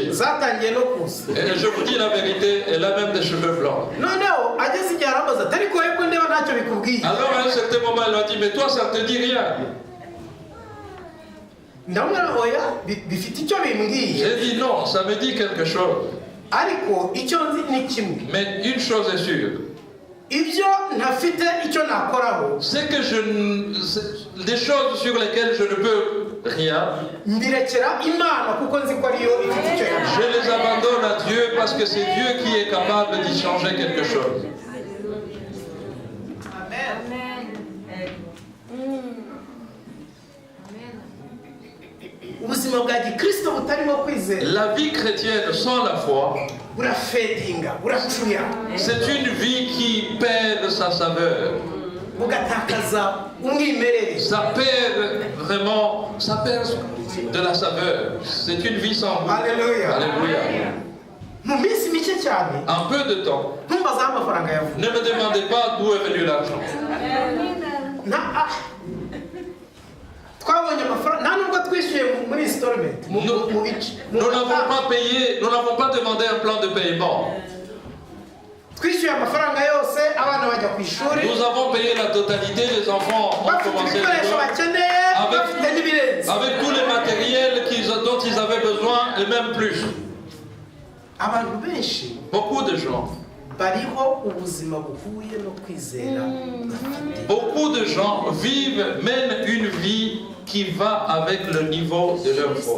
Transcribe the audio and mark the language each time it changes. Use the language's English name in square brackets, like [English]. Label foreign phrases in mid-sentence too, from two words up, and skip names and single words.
[French] Et je vous dis la vérité, elle a même des cheveux blancs. Alors à un certain moment, elle m'a dit, mais toi, ça ne te dit rien. J'ai dit non, ça me dit quelque chose. [Kinyarwanda] ariko icyo nzi ni kimwe. [French] Mais une chose est sûre. [Kinyarwanda] Ibyo ntafite icyo nakoraho. [French] C'est que des choses sur lesquelles je ne peux rien. [Kinyarwanda] Mbirekera Imana kuko nzi ko ariyo ifite icyo yakora. [French] Je les abandonne à Dieu parce que c'est Dieu qui est capable d'y changer quelque chose. [Kinyarwanda] Ubuzima bwa gikristo butarimo kwizera. [French] La vie chrétienne sans la foi, [Kinyarwanda] burafedinga, buracuya. [French] c'est une vie qui perd sa saveur. [Kinyarwanda] Bugatakaza umwimerere. [French] Ça perd vraiment, ça perd de la saveur. C'est une vie sans goût. Alléluia. Alléluia. [Kinyarwanda] Mu minsi mike cyane. [French] En peu de temps. [Kinyarwanda] Ntumbaze aho amafaranga yavuye. [French] Ne me demandez pas d'où est venu l'argent. [Kinyarwanda] Twabonye amafaranga nta nubwo twishyuye muri installment. [French] Nous n'avons pas payé, nous n'avons pas demandé un plan de paiement. [Kinyarwanda] Twishyuye amafaranga yose abana bajya ku ishuri. [French] Nous avons payé la totalité, les enfants ont commencé l'école avec tous les matériels dont ils avaient besoin et même plus. Beaucoup de gens. Beaucoup de gens mènent une vie qui va avec le niveau de leur foi.